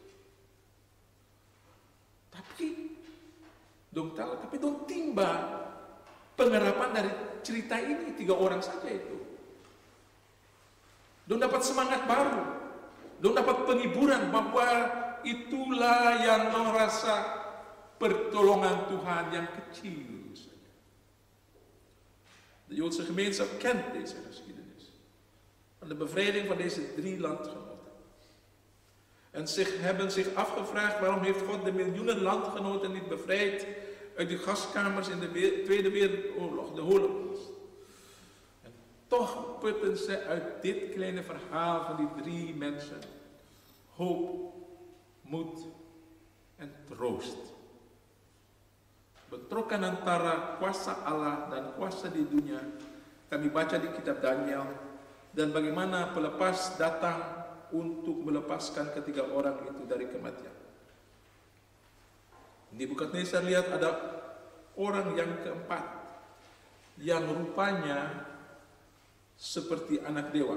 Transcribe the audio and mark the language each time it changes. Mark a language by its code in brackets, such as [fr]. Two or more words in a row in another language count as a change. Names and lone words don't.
[abs] Tapi dong timba pengharapan dari cerita ini 3 orang saja itu. Dong dapat semangat baru, dong dapat penghiburan bahwa itulah yang merasa pertolongan Tuhan yang kecil saja. [nl] De Joodse gemeenschap kent deze geschiedenis van de bevrijding van deze 3 landgenoten. En hebben zich afgevraagd waarom heeft God de miljoenen landgenoten niet bevrijd uit de gaskamers in de Tweede Wereldoorlog, de Holocaust. En toch putten ze uit dit kleine verhaal van die 3 mensen hoop, moed en troost. [id] Bentrokan antara kuasa Allah dan kuasa di dunia kami baca di kitab Daniel, dan bagaimana pelepas datang untuk melepaskan ketiga orang itu dari kematian. Di Nebukadnezar lihat ada orang yang keempat yang rupanya seperti anak dewa.